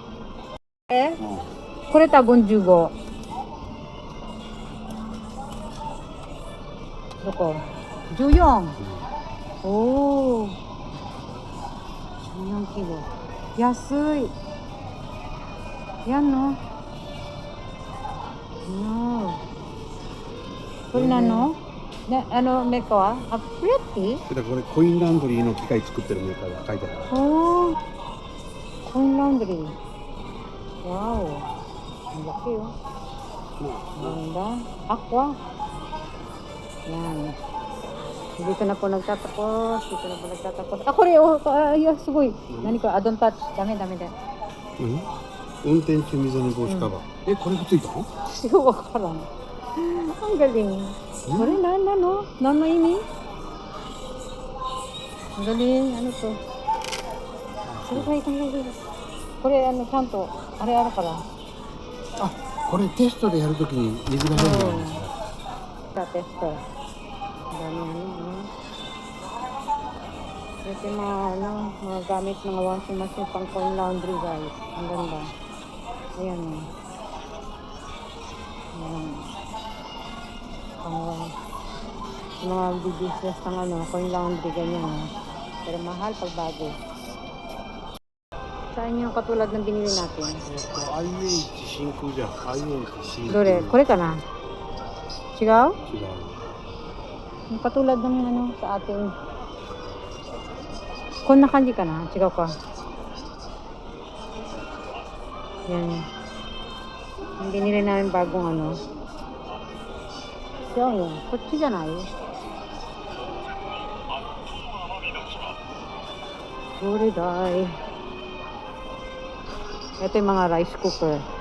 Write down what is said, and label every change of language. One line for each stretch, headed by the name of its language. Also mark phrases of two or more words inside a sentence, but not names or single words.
Japanese: これた55。どこ?
English: 14. Oh. 14 kilo.
Japanese: Yasui.
Filipino: Yan no.
English: No.
Japanese: これなの? メーカーはプレッティ？これコインランドリーの機械作ってるメーカーが書いてある。おー、コインランドリー。
Filipino: わお、ang laki oh. Ganda. Aqua. Yan. Dito na po nagtatapos.
Japanese: Ah, これoh,すごい。何これ？
English: Don't touch.
Japanese: ダメ。運転中水の防止カバー。これがついたの？よくわからん。
Filipino: Ang galing.
Japanese: これ何なの？何の意味？
Filipino: Ang galing. Ano to?
Japanese: これちゃんとあれあるから。あ、これテストでやるときに水が出るんですか？
Filipino: テスト。Kasi mga gamit mga washing machine pang coin laundry guys. Ang ganda. Ayan o. Mga business ng coin laundry ganyan. Pero mahal pag bago. Saan yung katulad ng binili natin?
Japanese: IH 真空じゃん。IH 真空。どれ？これかな？違う？違う。
Filipino: yung katulad ng sa ating
Japanese: こんな感じかな？違うか。
Filipino: Yan. Yung binili namin bagong ano. Yung, kutsi dyan ay. Guriday. Ito yung mga rice cooker.